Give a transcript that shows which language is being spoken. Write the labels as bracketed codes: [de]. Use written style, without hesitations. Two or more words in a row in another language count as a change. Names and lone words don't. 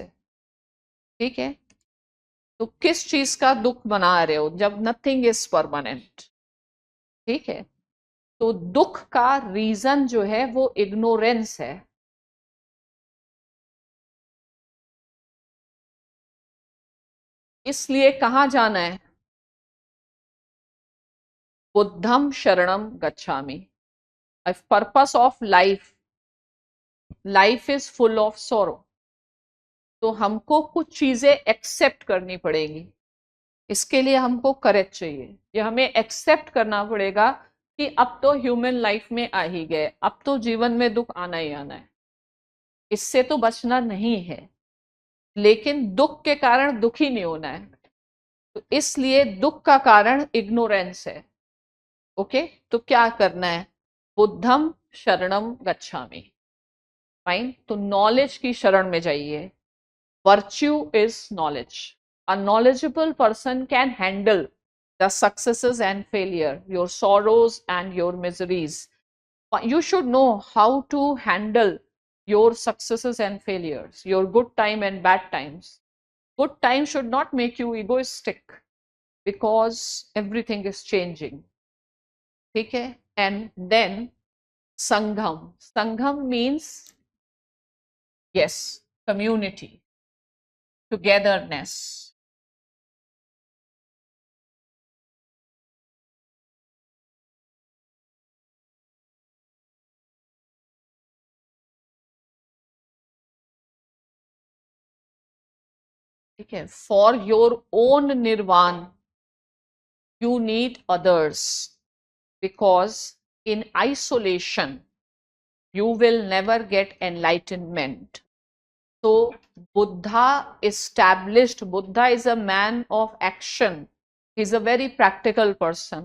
[hi] ठीक है, तो किस चीज का दुख मना रहे हो जब [en] nothing is permanent? [hi] ठीक है, तो दुख का रीजन जो है वो इग्नोरेंस है। इसलिए कहाँ जाना है? [pi] बुद्धम शरणम गच्छामि। [en] Purpose of life, life is full of sorrow, [hi] तो हमको कुछ चीजें एक्सेप्ट करनी पड़ेगी। इसके लिए हमको करेज चाहिए, ये हमें एक्सेप्ट करना पड़ेगा कि अब तो [en] human life [hi] में आ ही गए, अब तो जीवन में दुख आना ही आना है, इससे तो बचना नहीं है। लेकिन दुख के कारण दुखी नहीं होना है, तो इसलिए दुख का कारण इग्नोरेंस है। ओके, तो क्या करना है? [pi] बुद्धम शरणम गच्छामि। [hi] फाइन, तो नॉलेज की शरण में जाइए। [en] Virtue is knowledge. A knowledgeable person can handle the successes and failure, your sorrows and your miseries. You should know how to handle your successes and failures, your good time and bad times. Good time should not make you egoistic because everything is changing. [hi] ठीक है, [en] and then संघम. संघम means, yes, community, togetherness. [hi] ठीक है, [en] For your own निर्वाण you need others, because in isolation you will never get enlightenment. So Buddha established, Buddha is a man of action, he's a very practical person.